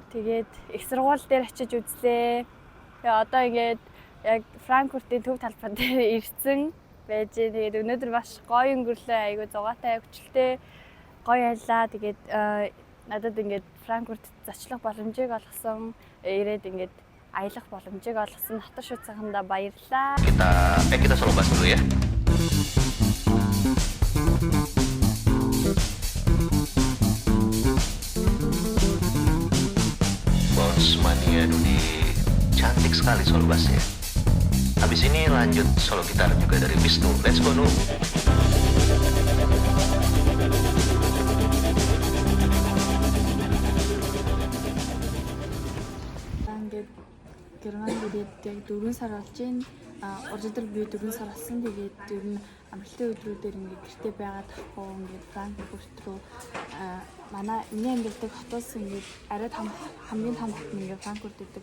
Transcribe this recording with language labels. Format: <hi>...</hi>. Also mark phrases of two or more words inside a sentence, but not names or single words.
<mn>Тэгээд их сургууль дээр очиж үзлээ. Тэгээ одоо ингээд яг Франкфуртын төв талбай дээр ирсэн байж. Тэгээд өнөөдөр бас гоё өнгөрлөө, айгүй зугаатай, хүчлээ гоё байлаа. Тэгээд надад ингээд Франкфурт зочлох боломжийг олгосон. Ирээд ингээд аялах боломжийг олгосон дотор шүцэхэндээ баярлалаа.</mn> <id>Kita solo bahas dulu ya. Bosmania Dudi cantik sekali solo bassnya. Habis ini lanjut solo gitar juga dari Wisnu.</id> <en>Let's go Nu.</en> <mn>Германд ирээд яг 4 сар болж байна. Өдөр би 4 сар болсон. Тэгээд ер нь амралтын өдрүүдээр ингээд гэртээ байгаад тахгүй ингээд Франкфурт руу манай миний амьдардаг хотоос ингээд арай хамгийн том хот нь ингээд Франкфурт гэдэг.</mn>